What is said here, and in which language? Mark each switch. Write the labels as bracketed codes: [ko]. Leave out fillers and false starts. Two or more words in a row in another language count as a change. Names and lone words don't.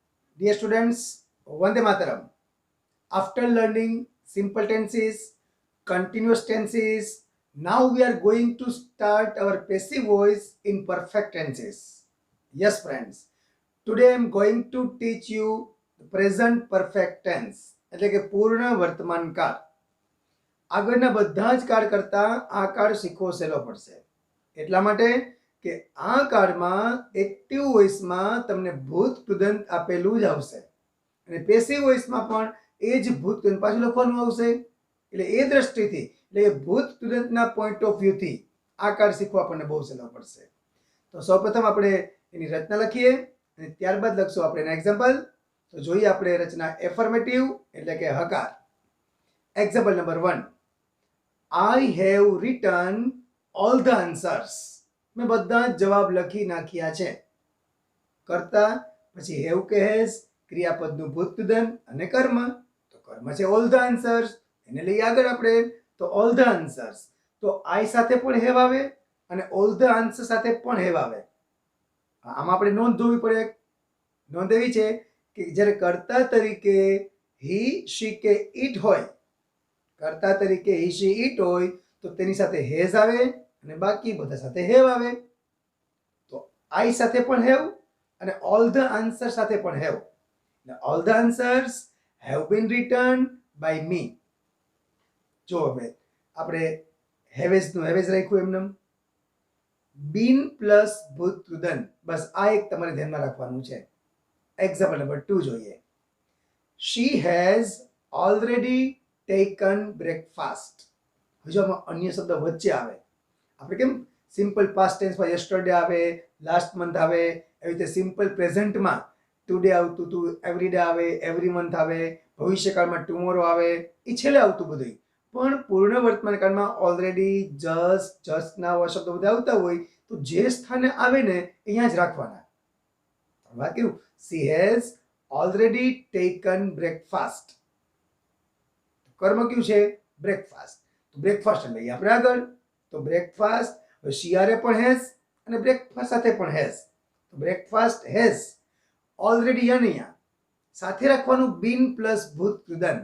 [en] Dear students, Vande Mataram. After learning simple tenses, continuous tenses, now we are going to start our passive voice in perfect tenses. Yes, friends. Today I am going to teach you the present perfect tense [gu] એટલે કે પૂર્ણ વર્તમાન કાળ. આગળના બધા જ કાળ કરતાં આ કાળ શીખવો સહેલો પડશે. એટલા માટે કે આ કાળમાં [en] active voice [gu] તમને ભૂત કૃદંત આપેલું જ આવશે અને પેસિવ વોઇસમાં પણ એ જ ભૂત કૃદંત પાછું લખવાનું આવશે. એટલે એ દ્રષ્ટિથી એટલે ભૂત કૃદંતના [en] point of view [gu] આ કાળ શીખવા આપણને બહુ સહેલો પડશે. તો સૌપ્રથમ આપણે એની રચના લખીએ અને ત્યારબાદ લખશું આપણે એના એક્ઝામ્પલ. તો જોઈએ આપણે રચના એફર્મેટિવ એટલે કે હકાર. [en] example number [gu] 1. [en] I have written all the answers. [gu] મેં બધા જ જવાબ લખી નાખ્યા છે. કરતા પછી હેવ કે હેઝ ક્રિયાપદનું ભૂતકૃદંત અને કર્મ. તો કર્મ છે [en] all the answers. [gu] એને લઈ આગળ આપણે તો [en] all the answers. [gu] તો I સાથે પણ હેવ આવે અને [en] all the answers [gu] સાથે પણ હેવ આવે. આમાં આપણે નોંધ ધોવી પડે. નોંધ એવી છે કે જ્યારે કર્તા તરીકે [en] he she [gu] કે it હોય, કર્તા તરીકે [en] he she it [gu] હોય તો તેની સાથે હેઝ આવે અને બાકી બધા સાથે હેવ આવે. તો I સાથે પણ હેવ અને [en] all the answers [gu] સાથે પણ હેવ. [en] all the answers have been written by me. [gu] જો હવે આપણે હેવેઝ નું હેવેઝ રાખ્યું એમને [en] been plus [gu] ભૂતકૃદંત. બસ આ એક તમારે ધ્યાનમાં રાખવાનું છે. [en] example number [gu] 2 જોઈએ. [en] She has already taken breakfast. [gu] હજુ આમાં અન્ય શબ્દ વચ્ચે આવે. આપણે કેમ [en] simple past tense [gu] યસ્ટરડે આવે, [en] last month [gu] આવે, એવી રીતે [en] simple present [gu] ટુડે આવતું હતું, [en] every day [gu] આવે, [en] every month [gu] આવે, ભવિષ્યકાળમાં ટુમોરો આવે, એ છેલ્લે આવતું બધું. પણ પૂર્ણ વર્તમાન કાળમાં ઓલરેડી, [en] just now [gu] આ શબ્દો બધા આવતા હોય તો જે સ્થાને આવે ને અહીંયા જ રાખવાના. વાત કેવું [en] she has already taken breakfast. [gu] કર્મ કયું છે બ્રેકફાસ્ટ. તો બ્રેકફાસ્ટ લઈએ આપણે આગળ. તો બ્રેકફાસ્ટ શિયારે પણ હેઝ અને બ્રેકફાસ્ટ સાથે પણ હેઝ. તો [en] breakfast has already [gu] અહીંયા સાથે રાખવાનું [en] been plus [gu] ભૂતકૃદંત.